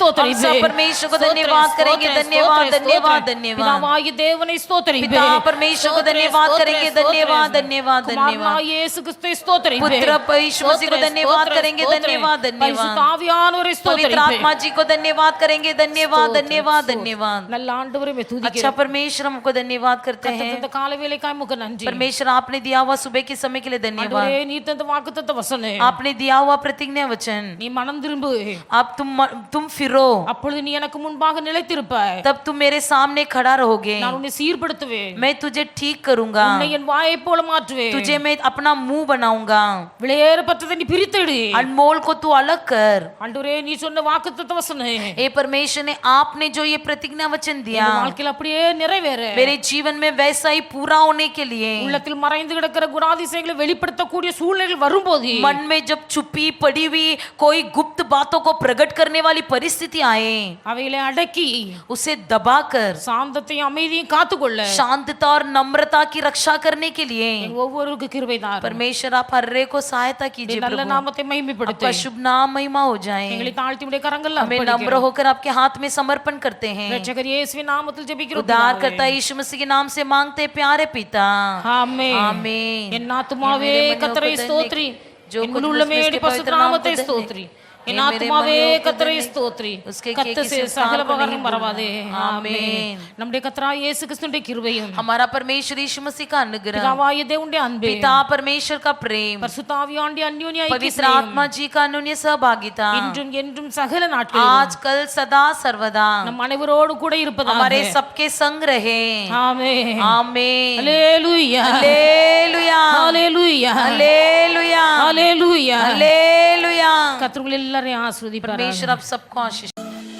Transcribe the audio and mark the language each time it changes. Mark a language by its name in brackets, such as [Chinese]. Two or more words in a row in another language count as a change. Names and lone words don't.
[Tamil] ஸ்தோத்திரிப்போம். [Hindi] सब परमेश्वर को धन्यवाद करेंगे। धन्यवाद धन्यवाद धन्यवाद। [Tamil] பிதாவாகிய தேவனை ஸ்தோத்திரிப்போம். [Hindi] पिता परमेश्वर को धन्यवाद करेंगे। धन्यवाद धन्यवाद धन्यवाद। [Tamil] குமாரனாகிய இயேசு கிறிஸ்துவை ஸ்தோத்திரிப்போம். [Hindi] पुत्र यीशु मसीह को धन्यवाद करेंगे। धन्यवाद धन्यवाद। [Tamil] பரிசுத்த ஆவியானவரை [Hindi] पवित्र [Tamil] ஸ்தோத்திரிப்போம். [Hindi] आत्मा जी को धन्यवाद करेंगे। धन्यवाद धन्यवाद धन्यवाद। [Tamil] நல்ல ஆண்டவரை மே [Hindi] अच्छा [Tamil] துதிக்கிறோம். [Hindi] परमेश्वर हमको धन्यवाद करते हैं। [Tamil] இந்த காலை வேளைக்காய் உமக்கு நன்றி. [Hindi] परमेश्वर आपने दिया हुआ सुबह के समय के लिए धन्यवाद। [Tamil] ஆண்டவரே நீர் தந்த வாக்குத்தத்த வசனம் [Hindi] आपने दिया हुआ प्रतिज्ञा वचन [Tamil] நீ மனம் திரும்பு [Hindi] आप तुम फिरो [Tamil] அப்பொழுது நீ எனக்கு முன்பாக நிலைத்திருப்பாய். [Hindi] तब तुम मेरे सामने खड़ा रहोगे। [Tamil] நான் உன்னை சீர்படுத்துவேன். [Hindi] मैं तुझे ठीक करूंगा। [Tamil] உன்னை என் வாயை போல மாற்றுவேன். [Hindi] तुझे मैं अपना मुंह बनाऊंगा। [Tamil] விலையேறப்பட்டதை நீ பிரித்தெடு. [Hindi] अनमोल को तू अलग कर। [Tamil] ஆண்டவரே நீ சொன்ன வாக்குத்தத்த வசனம் [Hindi] ए परमेश्वर ने आपने जो ये प्रतिज्ञा वचन दिया [Tamil] என் வாழ்க்கையில் அப்படியே நிறைவேற [Hindi] मेरे जीवन में वैसा ही पूरा होने के लिए [Tamil] உள்ளத்தில் மறைந்து கிடக்கிற குணாதிசயங்களை வெளிப்படுத்தக்கூடிய சூழ்நிலைகள் வரும்போது [Hindi] मन में जब छुपी पड़ी हुई कोई गुप्त बातों को प्रकट करने वाली परिस्थिति आए [Tamil] அவைகளை अடக்கி [Hindi] उसे दबाकर [Tamil] சாந்தத்தையும் அமைதியும் காத்துக்கொள்ள [Hindi] शांतता और नम्रता की रक्षा करने के लिए [Tamil] ஒவ்வொருக்கு கிருபை தாரும். [Hindi] परमेश्वर आप हर एक को सहायता कीजिए। [Tamil] நல்ல [Hindi] प्रभु [Tamil] நாமத்தை மகிமைப்படுத்து. [Hindi] आपका शुभ नाम महिमा हो जाए। [Tamil] எங்களை தாழ்த்தி உடைய கரங்கள்ல [Hindi] हमें नम्र होकर आपके हाथ में समर्पण करते हैं। [Tamil] ரட்சகர் இயேசுவின் நாமத்தில் ஜெபிக்கிறோம். [Hindi] उद्धार करता यीशु मसीह के नाम से मांगते प्यारे पिता [Tamil] ஆமென். [Hindi] आमीन। [Tamil] என் ஆத்துமாவே கர்த்தரை ஸ்தோத்திரி. என் உள்ளமே பரிசுத்த நாமத்தை ஸ்தோத்திரி. என் ஆத்துமாவே கர்த்தரை ஸ்தோத்திரி. கர்த்தர் செய்த சகல உபகாரங்களையும் மறவாதே. ஆமென். நம்முடைய கர்த்தராகிய இயேசு கிறிஸ்துவின் கிருபையும் [Hindi] हमारा परमेश्वर यीशु मसीह का अनुग्रह [Tamil] பிதாவாகிய தேவனுடைய அன்பே [Hindi] पिता परमेश्वर का प्रेम [Tamil] பரிசுத்த ஆவியானவருடைய அந்யோன்ய [Hindi] पवित्र [Tamil] ஐக்கியம் [Hindi] आत्मा जी का अन्योन्य सहभागिता [Tamil] இன்றும் என்றும் சகல நாட்களிலும் [Hindi] आज कल सदा सर्वदा [Tamil] நம் அனைவரோடு கூட இருப்பதாக. [Hindi] हमारे सबके संग रहे। [Tamil] ஆமென். [Hindi] आमीन। [Tamil] ஹல்லேலூயா. [Hindi] हालेलुया [Tamil] ஹல்லேலூயா. [Hindi] हालेलुया [Tamil] ஹல்லேலூயா. [Hindi] हालेलुया। [Tamil] கர்த்தர் உங்களை எல்லாரையும் ஆசீர்வதிப்பாராக. [Hindi] परमेश्वर आप सबको आशीष